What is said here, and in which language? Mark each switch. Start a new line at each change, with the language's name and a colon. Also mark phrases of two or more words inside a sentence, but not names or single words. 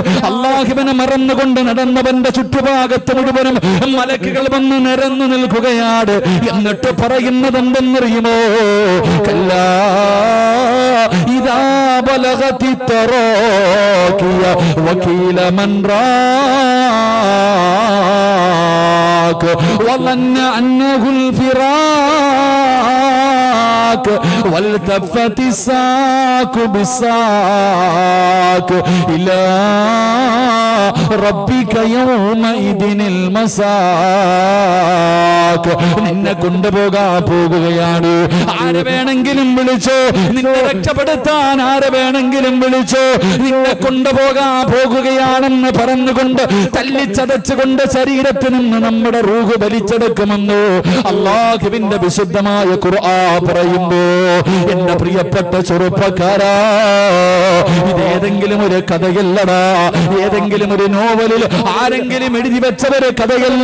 Malayalam: അല്ലാഹുവിനെ മറന്നുകൊണ്ട് നടന്നവന്റെ ചുറ്റുഭാഗത്ത് മുഴുവനും മലക്കുകൾ വന്ന് നിരന്നു നിൽക്കുകയാണ്. എന്നിട്ട് പറയുന്നത് എന്തെന്നറിയുമോ?
Arabic: كلا إذا بلغت التراقي وقيل من راق വظن أنه الفراق والتفت الساق بالساق إلى ربك يومئذ المساق.
Malayalam: നിന്നെ കൊണ്ടുപോകാൻ പോകുകയാണ്. ആരെ വേണമെങ്കിലും വിളിച്ചോ, നിന്നെ രക്ഷപ്പെടുത്താൻ ആരെ വേണമെങ്കിലും വിളിച്ചോ, നിന്നെ കൊണ്ടുപോകാൻ പോകുകയാണെന്ന് പറഞ്ഞുകൊണ്ട് തല്ലിച്ചതച്ചുകൊണ്ട് ശരീരത്തിൽ നിന്ന് നമ്മുടെ റൂഹ് വലിച്ചെടുക്കുമെന്ന് അല്ലാഹുവിന്റെ വിശുദ്ധമായ ഖുർആൻ പറയുമ്പോ, എന്റെ പ്രിയപ്പെട്ട ചെറുപ്പക്കാരാ, ഇതേതെങ്കിലും ഒരു കഥയല്ലടാ, ഏതെങ്കിലും ഒരു നോവലിൽ ആരെങ്കിലും എഴുതി വെച്ചവരെ കഥയല്ല.